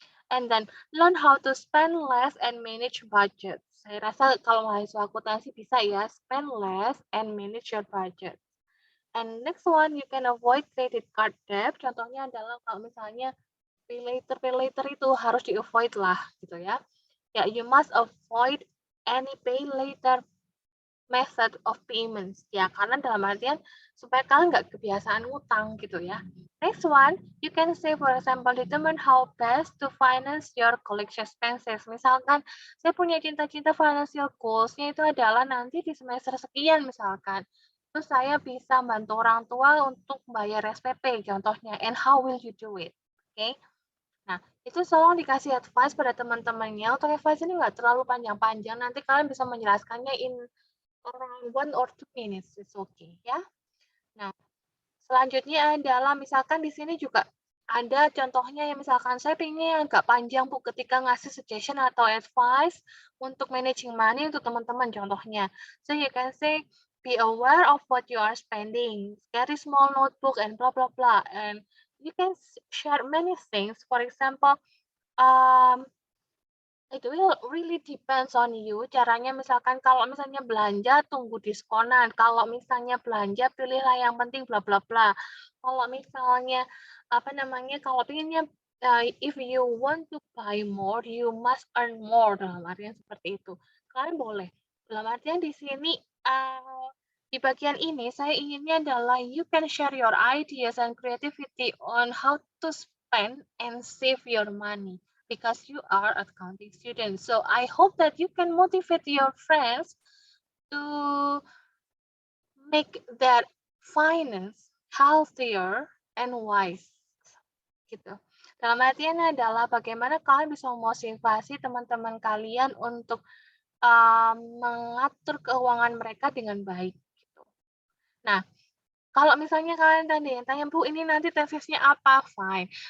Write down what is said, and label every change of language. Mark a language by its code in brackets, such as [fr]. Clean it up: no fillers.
[en] And then learn how to spend less and manage budget. [id] Saya rasa kalau mahasiswa akuntansi bisa ya, [en] spend less and manage your budget. And next one, you can avoid credit card debt. [id] Contohnya adalah kalau misalnya pay later itu harus di-avoid lah gitu ya. [en] Ya, you must avoid any pay later method of payments. [id] Ya, karena dalam artian supaya kalian nggak kebiasaan ngutang gitu ya. [en] Next one, you can say for example, determine how best to finance your college expenses. [id] Misalkan, saya punya cita-cita financial goals-nya itu adalah nanti di semester sekian misalkan. Terus saya bisa bantu orang tua untuk bayar SPP contohnya. [en] And how will you do it? [id] Oke. [en] Okay? [id] Nah, itu tolong dikasih advice pada teman-temannya. Untuk advice ini nggak terlalu panjang-panjang. Nanti kalian bisa menjelaskannya [en] in around 1 or 2 minutes, it's okay [id] ya. Nah, selanjutnya adalah misalkan di sini juga ada contohnya yang misalkan saya pengen agak panjang Bu ketika ngasih suggestion atau advice untuk managing money untuk teman-teman contohnya. [en] So you can say be aware of what you are spending. Carry small notebook and blah blah blah and you can share many things. For example, um, it will really depends on you. [id] Caranya misalkan kalau misalnya belanja tunggu diskonan, kalau misalnya belanja pilihlah yang penting bla bla bla. Kalau misalnya apa namanya, kalau pengennya [en] if you want to buy more, you must earn more [id] dalam artian seperti itu. Kalian boleh. Dalam artian di sini di bagian ini saya inginnya adalah [en] you can share your ideas and creativity on how to spend and save your money because you are accounting student. So I hope that you can motivate your friends to make their finance healthier and wise. [id] Gitu. Dalam artian adalah bagaimana kalian bisa memotivasi teman-teman kalian untuk mengatur keuangan mereka dengan baik. Gitu. Nah, kalau misalnya kalian tadi yang tanya, Bu, ini nanti tesisnya apa? [en] Fine.